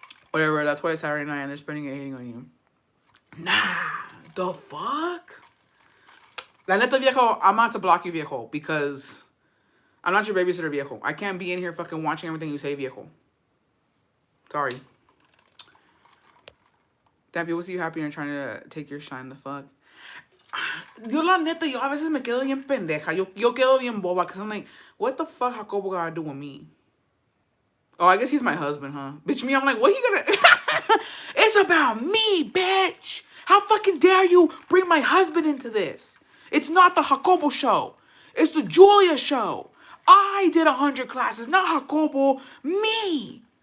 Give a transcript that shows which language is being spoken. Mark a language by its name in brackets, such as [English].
[English] Whatever, that's why it's Saturday night and they're spending it hating on you. Nah, the fuck? [Spanish] La neta, viejo, [English] I'm about to block you, [Spanish] viejo, [English] because I'm not your babysitter, viejo. I can't be in here fucking watching everything you say, [Spanish] viejo. [English] Sorry. Damn, people see you happy and trying to take your shine the fuck. [Spanish] Yo, la neta, yo a veces me quedo bien pendeja. Yo quedo bien boba, [English] because I'm like, what the fuck Jacobo gotta do with me? Oh, I guess he's my husband, huh? Bitch, me, I'm like, what he gonna... It's about me, bitch. How fucking dare you bring my husband into this? It's not the Jacobo show. It's the Julia show. I did 100 classes, not Jacobo. Me.